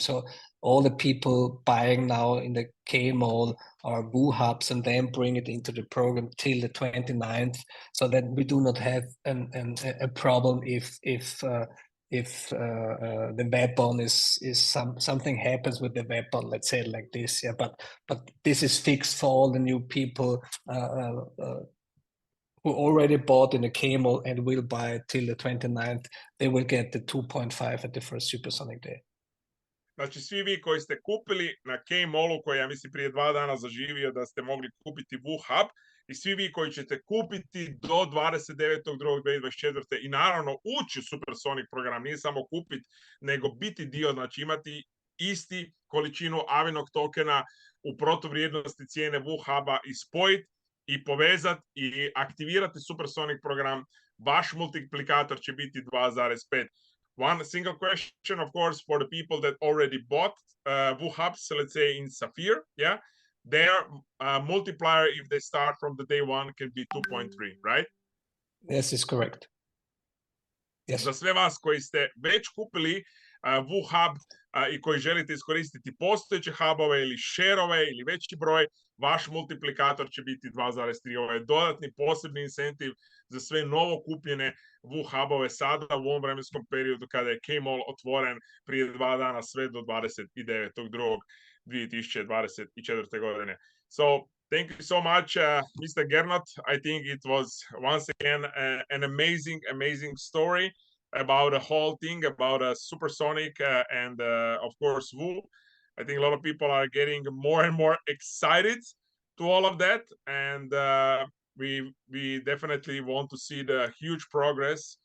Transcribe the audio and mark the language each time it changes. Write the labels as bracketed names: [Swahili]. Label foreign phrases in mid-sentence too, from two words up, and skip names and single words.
[English] So all the people buying now in the K-Mall or Woo hubs and then bring it into the program till the 29th, so that we do not have a problem if the weapon is something happens with the weapon, let's say it like this, yeah. But this is fixed for all the new people who already bought in the K-Mall and will buy it till the 29th. They will get the 2.5 at the first Supersonic day. [Croatian] Znači, svi vi koji ste kupili na K-Mallu, koji ja mislim prije 2 dana zaživio da ste mogli kupiti Woo hub, i svi vi koji ćete kupiti do 29.2.2024. i naravno ući u Supersonic program, nije samo kupiti, nego biti dio, znači imati isti količinu Avinoc tokena u protuvrijednosti cijene Woo huba i spojiti i povezati i aktivirati Supersonic program, vaš multiplikator će biti 2,5. [English] One single question, of course, for the people that already bought Woo hubs, let's say in Sapphire, yeah, their multiplier, if they start from the day one, can be 2.3, right? Yes, is correct. Yes. [Croatian] Za sve vas koji ste već kupili Woo hub i koji želite iskoristiti postojeće hubove ili share-ove ili veći broj, vaš multiplikator će biti 2,3. Ovo je dodatni posebni incentiv za sve novo kupljene Woo hubove sada u ovom vremenskom periodu kada je K-Mall otvoren prije 2 dana sve do 29.2.2024. godine. [English] So, thank you so much, Mr. Gernot. I think it was once again an amazing story about the whole thing, about Supersonic and of course Woo. I think a lot of people are getting more and more excited to all of that, and we definitely want to see the huge progress.